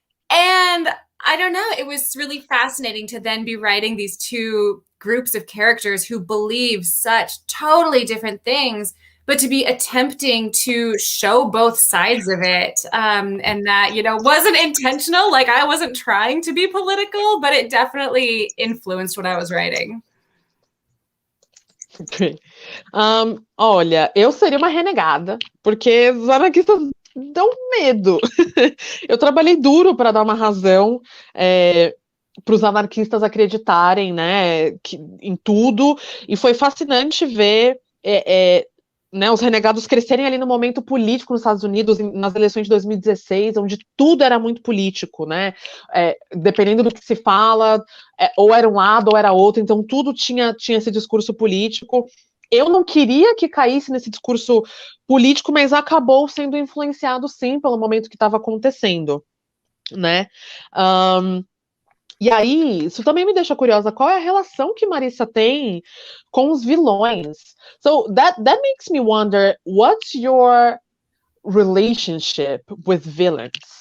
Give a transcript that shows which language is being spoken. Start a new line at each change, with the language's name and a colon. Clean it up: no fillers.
English: And I don't know, it was really fascinating to then be writing these two groups of characters who believe such totally different things, but to be attempting to show both sides of it. And that, wasn't intentional. Like, I wasn't trying to be political, but it definitely influenced what I was writing. Okay.
Portuguese: Olha, eu seria uma renegada, porque os anarquistas dão medo. Eu trabalhei duro para dar uma razão para os anarquistas acreditarem, né, em tudo, e foi fascinante ver né, os renegados crescerem ali no momento político nos Estados Unidos, nas eleições de 2016, onde tudo era muito político, né, dependendo do que se fala, ou era um lado ou era outro, então tudo tinha esse discurso político. Eu não queria que caísse nesse discurso político, mas acabou sendo influenciado, sim, pelo momento que estava acontecendo, né. E aí, isso também me deixa curiosa, qual é a relação que Marissa tem com os vilões?
English: So, that makes me wonder, what's your relationship with villains?